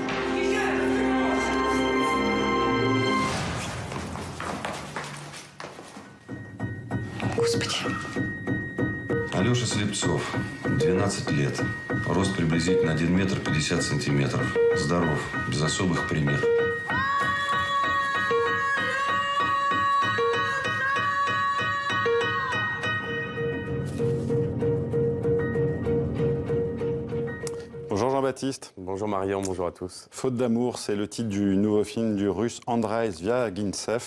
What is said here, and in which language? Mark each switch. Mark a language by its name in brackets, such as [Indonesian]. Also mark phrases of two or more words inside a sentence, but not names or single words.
[Russian] Господи. Алеша Слепцов, 12 лет. Рост приблизительно 1 метр 50 сантиметров. Здоров, без особых примет. [French] Bonjour Jean-Baptiste. Bonjour Marion, bonjour à tous. Faute d'amour, c'est le titre du nouveau film du russe Andrei Zvyagintsev.